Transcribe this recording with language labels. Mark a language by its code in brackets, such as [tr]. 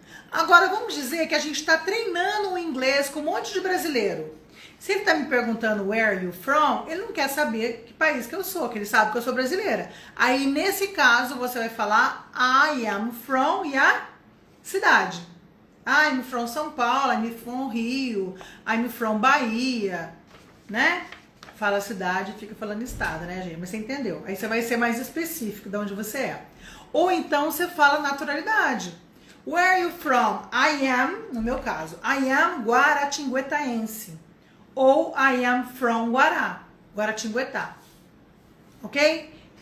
[pt] Agora, vamos dizer que a gente está treinando o inglês com um monte de brasileiro. Se ele está me perguntando [en] where are you from, [pt] ele não quer saber que país que eu sou, que ele sabe que eu sou brasileira. Aí, nesse caso, você vai falar I am from e a cidade. [en] I'm from São Paulo, I'm from Rio, I'm from Bahia, né? [pt] Fala cidade, fica falando estado, né, gente? Mas você entendeu. Aí você vai ser mais específico de onde você é. Ou então você fala naturalidade. [en] Where are you from? I am, [pt] no meu caso, [en] I am guaratinguetaense. Ou I am from Guaratinguetá. Ok?